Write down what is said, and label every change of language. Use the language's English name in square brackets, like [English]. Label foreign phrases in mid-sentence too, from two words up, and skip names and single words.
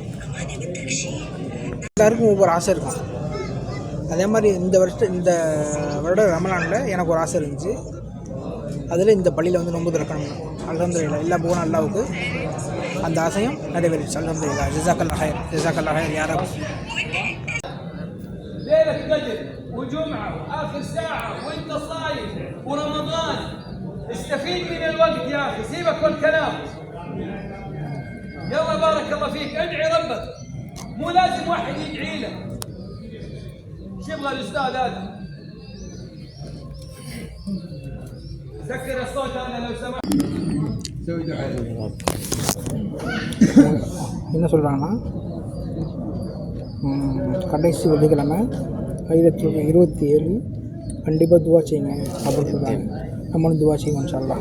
[Tamil] எல்லாருக்கும் ஒவ்வொரு ஆசை இருக்கும். அதே மாதிரி இந்த வருட ரமலானில் எனக்கு ஒரு ஆசை இருந்துச்சு. அதில் இந்த பள்ளியில் வந்து நோன்பு திறக்கணும். அல்ஹம்துலில்லாஹ் எல்லா புகழும் அல்லாஹ்வுக்கு. அந்த ஆசையும் நிறைவேறிச்சு. அல்ஹம்துலில்லாஹ். [Arabic] جزاك الله يا رب. ليلة قدر وجمعة وآخر ساعة وأنت صايم ورمضان، استفيد من الوقت يا أخي، سيبك والكلام. يلا بارك الله فيك، ادعي ربك، مو لازم واحد يدعي لك. شو يبغى الأستاذ هذا؟ سكر الصوت هذا لو سمحت. سوي دعاء. [Tamil] என்ன சொல்கிறாங்கன்னா, கடைசி வெள்ளிக்கிழமை 27 கண்டிப்பாக துவா செய்யுங்க அப்படின்னு சொல்கிறாங்க. நம்மளும் துவா செய்வோம் இன்ஷாஅல்லாஹ்.